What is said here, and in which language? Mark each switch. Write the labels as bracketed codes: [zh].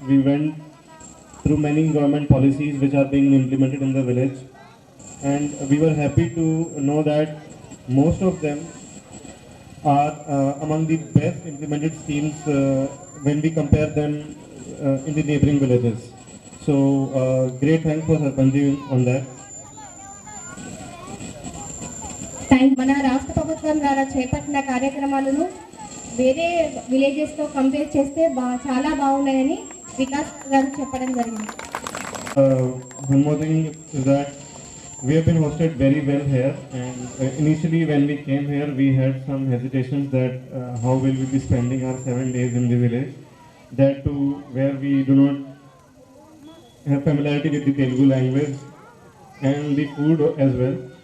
[en] We went through many government policies which are being implemented in the village, and we were happy to know that most of them are among the best implemented schemes when we compare them in the neighboring villages. So great thanks for Sarpanji on that. [te] మన రాష్ట్ర ప్రభుత్వం ద్వారా చేపట్టిన కార్యక్రమాలను వేరే villages తో compare చేస్తే చాలా బాగున్నాయని వికాస్ గారు చెప్పడం జరిగింది. [en] One more thing is that we have been hosted very well here, and initially when we came here we had some hesitations that how will we be spending our 7 days in the village, that too where we do not have familiarity with the Telugu language and the food as well.